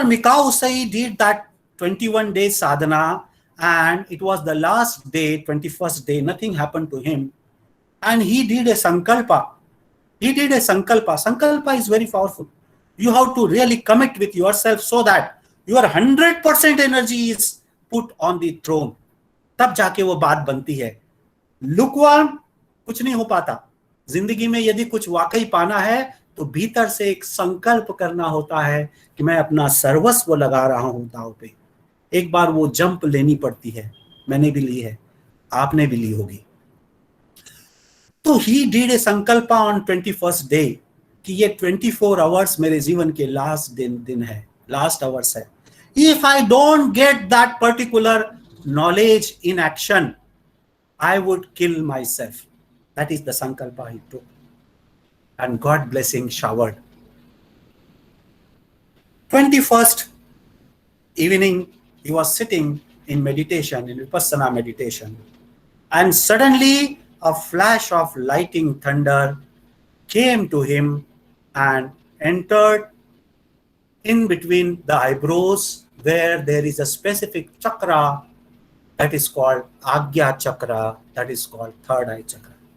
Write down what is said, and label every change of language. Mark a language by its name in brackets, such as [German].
[English] Mikao Usui did that 21 days sadhana, and it was the last day, 21st day, nothing happened to him. And he did a sankalpa He did a sankalpa. Sankalpa is very powerful. You have to really commit with yourself so that your 100% energy is put on the throne. [Hindi] तब जाके वो बात बनती है. Lukewarm कुछ नहीं हो पाता. जिंदगी में यदि कुछ वाकई पाना है तो भीतर से एक संकल्प करना होता है कि मैं अपना सर्वस्व लगा रहा हूं दांव पे. एक बार वो जंप लेनी पड़ती है. मैंने भी ली है, आपने भी ली होगी. तो [English] he did a संकल्पा on 21st day [Hindi] कि ये 24 आवर्स मेरे जीवन के लास्ट दिन है, लास्ट आवर्स है. [English] If I don't get that particular knowledge in action, I would kill myself. That is the संकल्पा he took, and God blessing showered. 21st evening, he was sitting in meditation, in Vipassana meditation, and suddenly a flash of lightning thunder came to him and entered in between the eyebrows, where there is a specific chakra that is called Agya chakra, that is called third eye chakra.